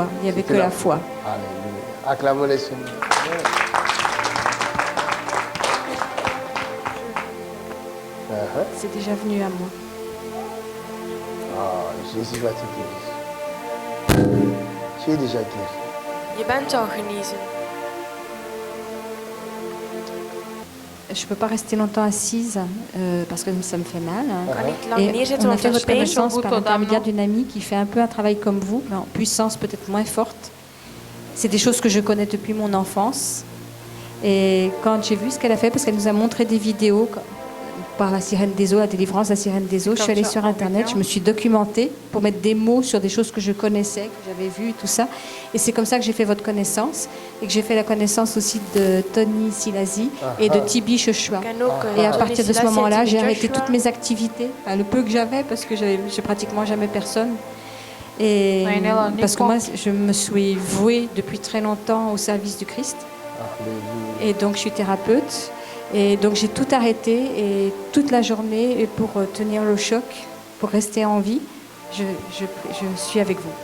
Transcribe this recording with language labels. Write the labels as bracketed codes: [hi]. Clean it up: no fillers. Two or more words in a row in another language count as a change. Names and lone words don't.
[fr] Il n'y avait que la foi. Alléluia. Acclamons les Seigneur. C'est déjà venu à moi. Ah, Jésus va te guérir. Tu es déjà guéri. [nl] Je bent al genezen. [fr] Je ne peux pas rester longtemps assise parce que ça me fait mal. [nl] Ik kan niet lang [fr] Et [nl] neerzitten, [fr] on a [nl] want [fr] fait [nl] het [fr] votre [nl] pijn. [fr] connaissance Au bout par de l'intermédiaire Damno. d'une amie qui fait un peu un travail comme vous, mais en puissance peut-être moins forte. C'est des choses que je connais depuis mon enfance. Et quand j'ai vu ce qu'elle a fait, parce qu'elle nous a montré des vidéos par la sirène des eaux, la délivrance de la sirène des eaux, je suis allée sur Internet, je me suis documentée pour mettre des mots sur des choses que je connaissais, que j'avais vues, tout ça. Et c'est comme ça que j'ai fait votre connaissance et que j'ai fait la connaissance aussi de Tony Silasi et de Tibi Joshua. [nl] Ik ken ook, [fr] Et à [nl] Tony [fr] partir de ce [nl] Selassie en [fr] moment-là, [nl] Tibi [fr] j'ai arrêté [nl] Joshua. [fr] toutes mes activités, enfin, le peu que j'avais, parce que j'ai pratiquement jamais personne. Et Ouais, Néla, parce que Nico. moi, je me suis vouée depuis très longtemps au service du Christ. Alléluia. Et donc, je suis thérapeute. Et donc, j'ai tout arrêté et toute la journée, et pour tenir le choc, pour rester en vie, je suis avec vous.